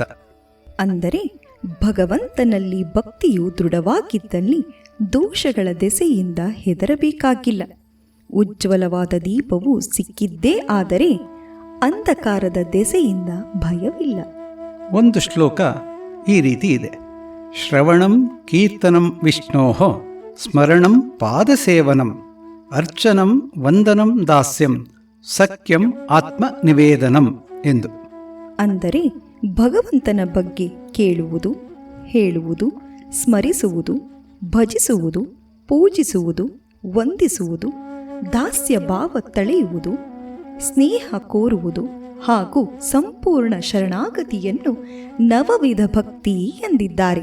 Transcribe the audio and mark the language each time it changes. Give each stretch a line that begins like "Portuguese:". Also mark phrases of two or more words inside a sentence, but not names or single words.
Kannada: ಅಂದರೆ ಭಗವಂತನಲ್ಲಿ ಭಕ್ತಿಯು ದೃಢವಾಗಿದ್ದಲ್ಲಿ ದೋಷಗಳ ದೆಸೆಯಿಂದ ಹೆದರಬೇಕಾಗಿಲ್ಲ. ಉಜ್ವಲವಾದ ದೀಪವು ಸಿಕ್ಕಿದ್ದೇ ಆದರೆ ಅಂಧಕಾರದ ದೆಸೆಯಿಂದ ಭಯವಿಲ್ಲ. ಒಂದು ಶ್ಲೋಕ ಈ ರೀತಿ ಇದೆ:
Sanskrit: ಶ್ರವಣಂ ಕೀರ್ತನಂ ವಿಷ್ಣೋಃ ಸ್ಮರಣಂ ಪಾದಸೇವನಂ ಅರ್ಚನಂ ವಂದನಂ ದಾಸ್ಯಂ ಸಖ್ಯಂ ಆತ್ಮ ನಿವೇದನಂ ಎಂದು.
Kannada: ಅಂದರೆ ಭಗವಂತನ ಬಗ್ಗೆ ಕೇಳುವುದು, ಹೇಳುವುದು, ಸ್ಮರಿಸುವುದು, ಭಜಿಸುವುದು, ಪೂಜಿಸುವುದು, ವಂದಿಸುವುದು, ದಾಸ್ಯ ಭಾವ ತಳೆಯುವುದು, ಸ್ನೇಹ ಕೋರುವುದು ಹಾಗೂ ಸಂಪೂರ್ಣ ಶರಣಾಗತಿಯನ್ನು ನವವಿಧ ಭಕ್ತಿ ಎಂದಿದ್ದಾರೆ.